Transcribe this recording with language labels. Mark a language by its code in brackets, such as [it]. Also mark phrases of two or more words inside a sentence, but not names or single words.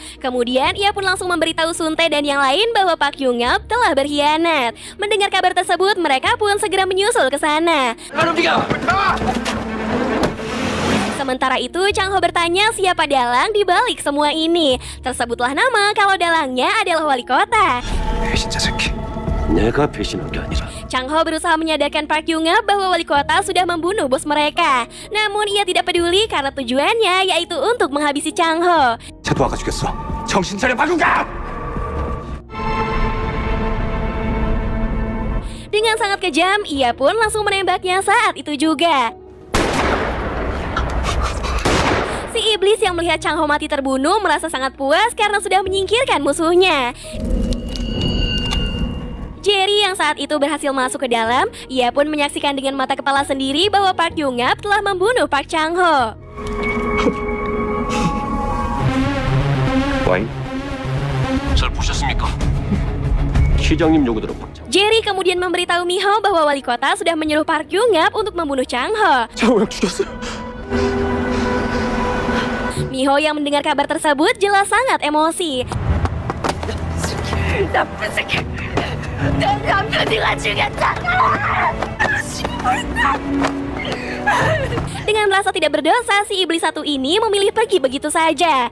[id] Kemudian ia pun langsung memberitahu Suntae dan yang lain bahwa Park Young-up telah berkhianat. Mendengar kabar tersebut, mereka pun segera menyusul ke sana. Sementara itu, Chang Ho bertanya siapa dalang di balik semua ini. Tersebutlah nama kalau dalangnya adalah wali kota. [ko] 배신자 새끼. 내가 배신한 게 아니라. [id] Chang Ho berusaha menyadarkan Park Young-up bahwa wali kota sudah membunuh bos mereka. Namun ia tidak peduli karena tujuannya yaitu untuk menghabisi Chang Ho. [ko] 채토화가 죽였어. 정신 차려 박은가! [id] Dengan sangat kejam, ia pun langsung menembaknya saat itu juga. Si iblis Iblis yang melihat Chang Ho mati terbunuh merasa sangat puas karena sudah menyingkirkan musuhnya. Jerry yang saat itu berhasil masuk ke dalam, ia pun menyaksikan dengan mata kepala sendiri bahwa Park Yong-up telah membunuh Park Chang-ho. [ko] 와인? 잘 보셨습니까? 시장님 용어대로 박장. [id] Jerry kemudian memberitahu Miho bahwa wali kota sudah menyuruh Park Yong-up untuk membunuh Chang-ho. [ko] 장호 형 죽였어요. [id] Miho yang mendengar kabar tersebut jelas sangat emosi. Dengan merasa tidak berdosa, si iblis satu ini memilih pergi begitu saja.